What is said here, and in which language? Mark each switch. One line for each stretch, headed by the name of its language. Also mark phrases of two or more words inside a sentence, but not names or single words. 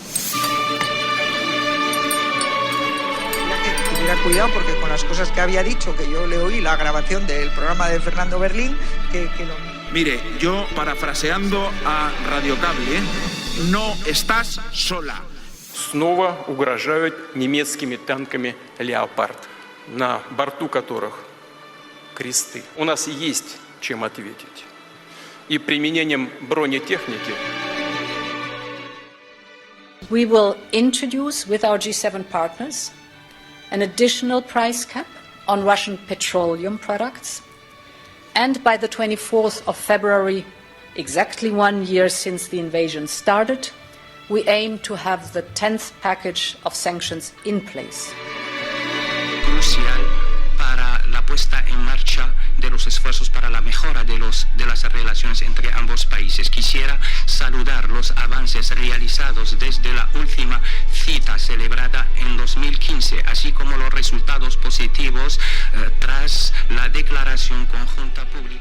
Spanish: Que tuviera cuidado porque con las cosas que había dicho, que yo le oí la grabación del programa de Fernando Berlín, que lo... Mire, yo parafraseando a Radio Cable, no estás sola.
Russian: Снова угрожают немецкими танками «Леопард», на борту которых кресты. У нас есть чем ответить. И применением бронетехники.
English: We will introduce with our G7 partners an additional price cap on Russian petroleum products. And by the 24th of February, exactly 1 year since the invasion started, we aim to have the 10th package of sanctions in place.
Spanish: Crucial para la puesta en marcha de los esfuerzos para la mejora de las relaciones entre ambos países. Quisiera saludar los avances realizados desde la última cita celebrada en 2015, así como los resultados positivos tras la declaración conjunta pública.